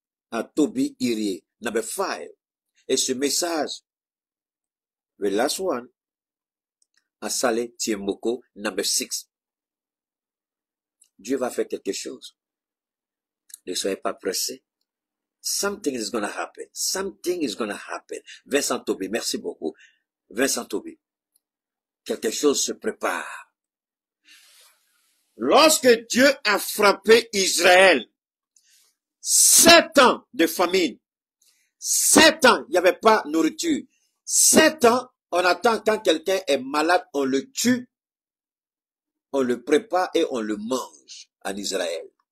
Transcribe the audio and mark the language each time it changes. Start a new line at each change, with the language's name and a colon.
English: À Toby Irie. Number 5.
French: Et ce message,
English: the last one, à Saleh Tiemoko. Number 6.
French: Dieu va faire quelque chose. Ne soyez pas pressés.
English: Something is going to happen. Something is going to happen.
French: Vincent Toby, merci beaucoup. Vincent Toby. Quelque chose se prépare. Lorsque Dieu a frappé Israël, 7 ans de famine, 7 ans, il n'y avait pas de nourriture. 7 ans, on attend quand quelqu'un est malade, on le tue, on le prépare et on le mange en Israël.